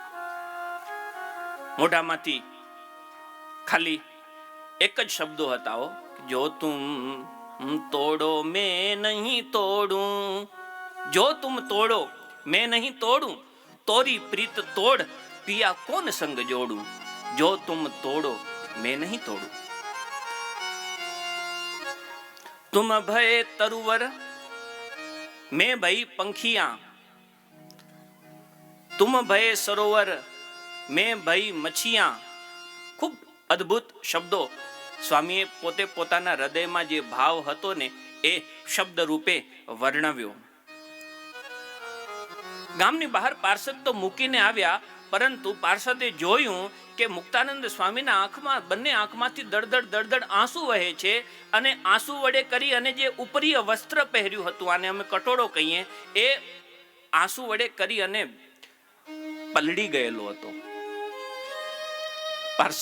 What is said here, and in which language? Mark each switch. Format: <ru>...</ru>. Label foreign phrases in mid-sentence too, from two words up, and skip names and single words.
<gu>મોઢામાંથી ખાલી એક જ શબ્દો હતા,</gu> <hi>जो तुम तोड़ो मैं नहीं तोड़ूँ, जो तुम तोड़ो मैं नहीं तोड़ूँ, तोरी प्रीत तोड़ पिया कौन संग जोड़ूँ, जो तुम तोड़ो मैं नहीं तोड़ूँ. तुम भय तरुवर मैं भई पंखिया, तुम भय सरोवर मैं भई मछिया.</hi> <gu>ખૂબ અદ્ભુત શબ્દો સ્વામીએ પોતે પોતાના હૃદયમાં જે ભાવ હતો ને એ શબ્દ રૂપે વર્ણવ્યો. ગામની બહાર પાર્ષદ તો મૂકીને આવ્યા, પરંતુ પાર્ષદે જોયું કે મુક્તાનંદ સ્વામીના આંખમાં, બંને આંખમાંથી દળદળ દળદળ આંસુ વહે છે અને આંસુ વડે કરી અને જે ઉપરીય વસ્ત્ર પહેર્યું હતું, આને અમે કટોળો કહીએ, એ આંસુ વડે કરી અને પલળી ગયેલો હતો.</gu>